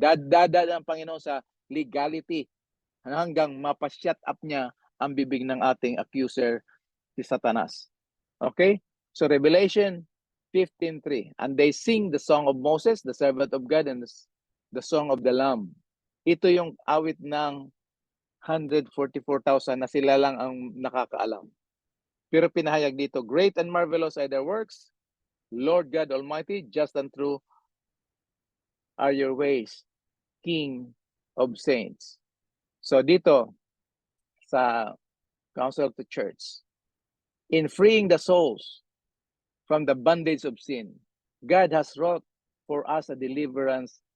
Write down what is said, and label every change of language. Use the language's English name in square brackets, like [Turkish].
[Filipino] Dadada ng Panginoon sa legality hanggang mapa-shut up niya ang bibig ng ating accuser, si Satanas. [English] Okay? So Revelation 15:3. And they sing the song of Moses, the servant of God, and the song of the Lamb. [Filipino] Ito yung awit ng 144,000 na sila lang ang nakakaalam. Pero pinahayag dito, [English] great and marvelous are their works, Lord God Almighty, just and true are your ways, King of Saints. So [Filipino] dito, sa [English] Council of the Church, in freeing the souls from the bondage of sin, God has wrought for us a deliverance